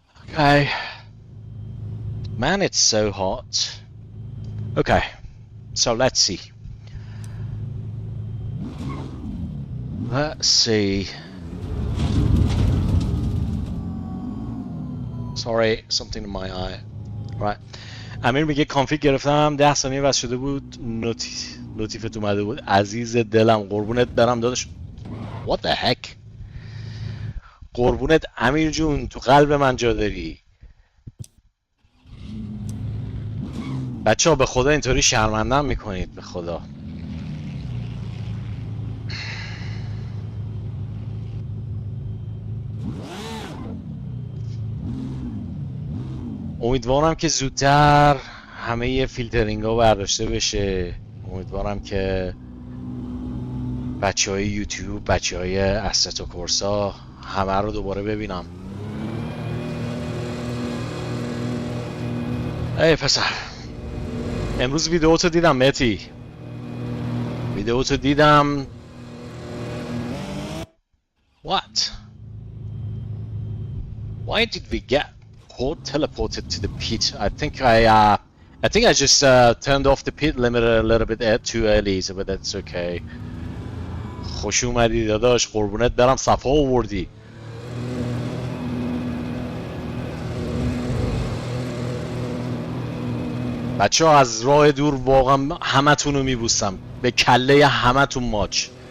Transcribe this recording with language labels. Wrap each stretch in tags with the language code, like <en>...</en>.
<en>Okay. Man, it's so hot. Okay. So let's see. Let's see. Sorry, something in my eye. Right.</en> <fa>امیر میگه کانفیگ گرفتم 10 ثانیه بس شده بود نوتیفت اومده بود. عزیز دلم قربونت برم داداش.</fa> <en>What the heck.</en> <fa>قربونت امیر جون، تو قلب من جا داری. بچه ها به خدا اینطوری شرمندم میکنید به خدا. امیدوارم که زودتر همه فیلترینگ ها برداشته بشه. امیدوارم که بچه های یوتیوب، بچه های اسستو کورسا همه رو دوباره ببینم. ای پسر امروز ویدیوتو دیدم متی، ویدیوتو دیدم.</fa> <en>What? Why did we get teleported to the pit? I think I just turned off the pit limit a little bit too early, so but that's okay.</en> <fa>خوش اومدی داداش، قربونت برم، صفا آوردی. بچه ها از راه دور واقعا همتون رو میبوسم، به کله همتون ماچ.</fa>